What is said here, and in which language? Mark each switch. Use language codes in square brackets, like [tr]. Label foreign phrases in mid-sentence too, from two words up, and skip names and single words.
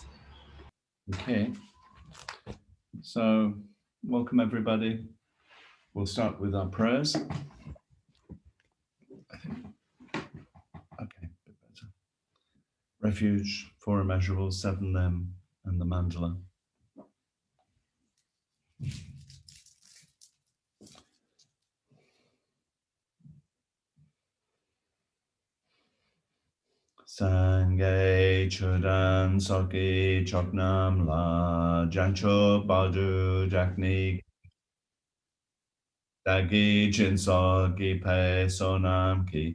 [en] Okay. So, welcome everybody. We'll start with our prayers. Okay, a bit better. Refuge, Four Immeasurables, Seven Them, and the Mandala. [bo] སངས་རྒྱས་ཆོས་དང་ཚོགས་ཀྱི་མཆོག་རྣམས་ལ། བྱང་ཆུབ་བར་དུ་བདག་ནི་ བདག་གིས་སྦྱིན་སོགས་བགྱིས་པའི་བསོད་ནམས་ཀྱིས